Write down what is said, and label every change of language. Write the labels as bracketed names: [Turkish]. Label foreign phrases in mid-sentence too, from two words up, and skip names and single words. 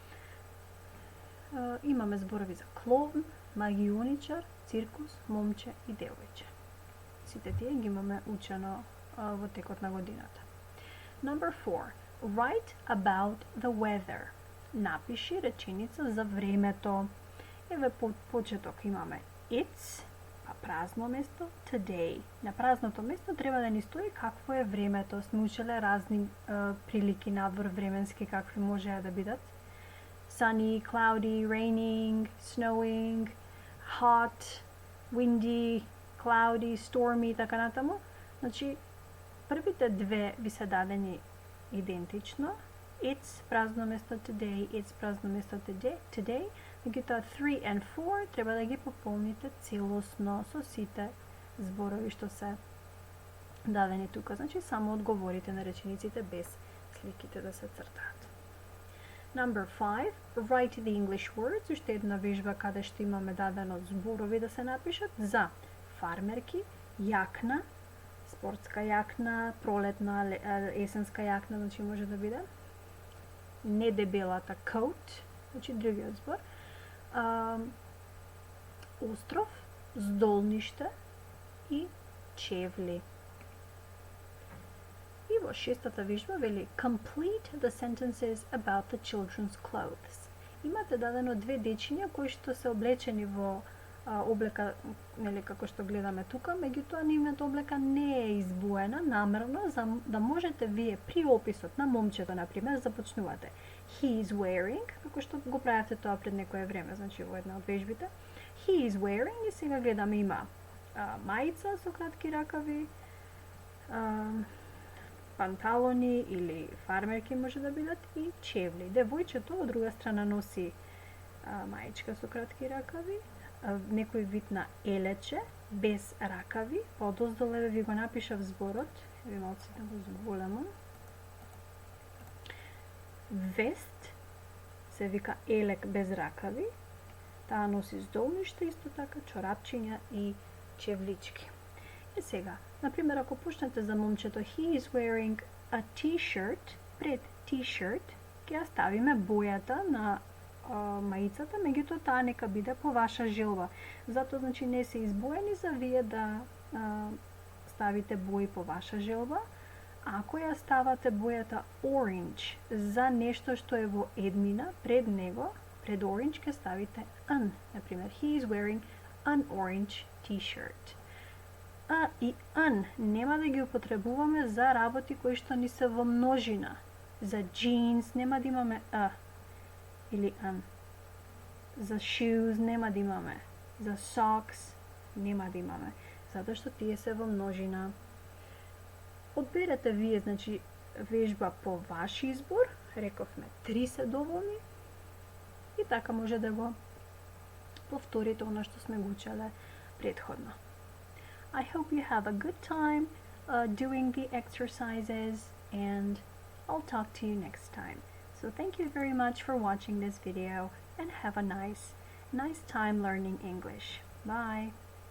[Macedonian] Имаме зборови за клоун, магионичар, циркус, момче и девојче. Сите тие ги имаме учено во текот на годината. [English] Number 4. Write about the weather. [Macedonian] Напиши реченица за времето. Еве по почеток имаме it's Па празно место, today. На празното место треба да ни стои какво е времето. Сме учеле разни прилики надвор временски какви можеа да бидат. [English] Sunny, cloudy, raining, snowing, hot, windy, cloudy, stormy [Macedonian] и така натаму. Значи, првите две ви се дадени идентично. [English] It's [Macedonian] празно место [English] today, it's [Macedonian] празно место [English] today. [Macedonian] Меѓутоа 3 and 4 треба да ги пополните целосно со сите зборови што се дадени тука. Значи само одговорите на речениците без сликите да се цртаат. [English] Number 5. Write the English words. [Macedonian] Уште една вежба каде што имаме дадено зборови да се напишат за фармерки, јакна, спортска јакна, пролетна, есенска јакна, значи може да биде. Недебелата coat, значи другиот збор. Остров, здолниште и чевли. И во шестата вежба вели [English] complete the sentences about the children's clothes. [Macedonian] Имате дадено две дечиња кои што се облечени во облека, нели како што гледаме тука, меѓутоа нивната облека не е избоена намерно за да можете вие при описот на момчето на пример започнувате [English] he is wearing, [Macedonian] како што го правевте тоа пред некое време, значи во една од вежбите. [English] He is wearing [Macedonian] и сега гледаме има мајца со кратки ракави, панталони или фармерки може да бидат и чевли. Девојчето од друга страна носи мајчка со кратки ракави, некој вид на елече без ракави. Подоздоле ви го напишав зборот, ви малку да го зголемам. Вест се вика елек без ракави. Таа носи здолниште, исто така чорапчиња и чевлички. И сега, например, ако почнете за момчето [English] he is wearing a t-shirt, [Macedonian] пред t-shirt ќе ја ставиме бојата на мајицата, меѓутоа таа нека биде по ваша желба. Затоа значи не се избоени за вие да ставите бои по ваша желба. Ако ја ставате бојата orange за нешто што е во еднина, пред него, пред orange ќе ставите an. Например, [English] he is wearing an orange t-shirt. [Macedonian] А и an нема да ги употребуваме за работи кои што ни се во множина. За jeans нема да имаме a или an. За shoes нема да имаме. За socks нема да имаме. Затоа што тие се во множина. Одберете вие, значи, вежба по ваш избор. Рековме 3 се доволни. И така може да го повторите оно што сме го учеле претходно. [English] I hope you have a good time doing the exercises, and I'll talk to you next time. So thank you very much for watching this video, and have a nice time learning English. Bye!